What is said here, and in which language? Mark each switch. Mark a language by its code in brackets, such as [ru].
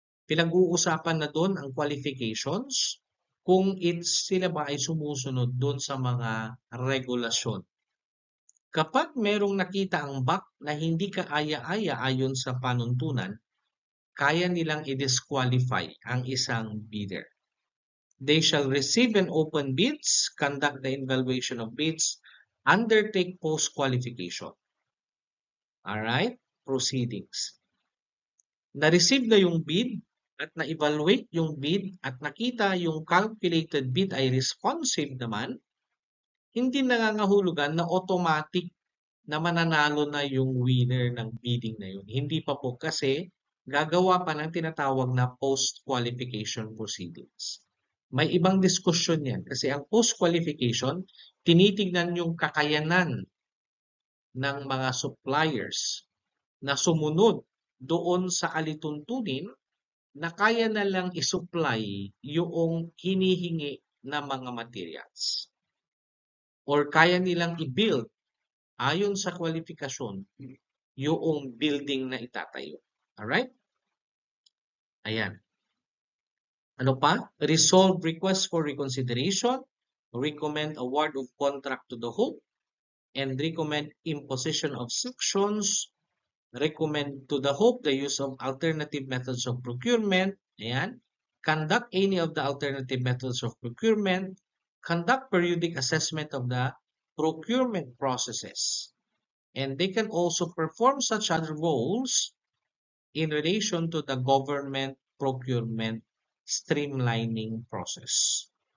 [tl] Pinag-uusapan na doon ang qualifications, kung sila ba ay sumusunod doon sa mga regulasyon. Kapag merong nakita ang BAC na hindi kaaya-aya ayon sa panuntunan, kaya nilang i-disqualify ang isang bidder. [en] They shall receive and open bids, conduct the evaluation of bids, undertake post-qualification. Alright? Proceedings. [tl] Na-receive na yung bid at na-evaluate yung bid at nakita yung calculated bid ay responsive naman, hindi nangangahulugan na automatic na mananalo na yung winner ng bidding na yun. Hindi pa po kasi gagawa pa ng tinatawag na post-qualification proceedings. May ibang diskusyon yan kasi ang post-qualification, tinitignan yung kakayanan ng mga suppliers na sumunod doon sa alituntunin na kaya na lang isupply yung hinihingi na mga materials or kaya nilang i-build ayon sa kwalifikasyon yung building na itatayo. Alright? Ayan. Ano pa? [en] Resolve request for reconsideration, recommend award of contract to the Hope, and recommend imposition of sanctions, recommend to the Hope the use of alternative methods of procurement, [tl] ayan, [en] conduct any of the alternative methods of procurement, conduct periodic assessment of the procurement processes, and they can also perform such other roles in relation to the government procurement streamlining process.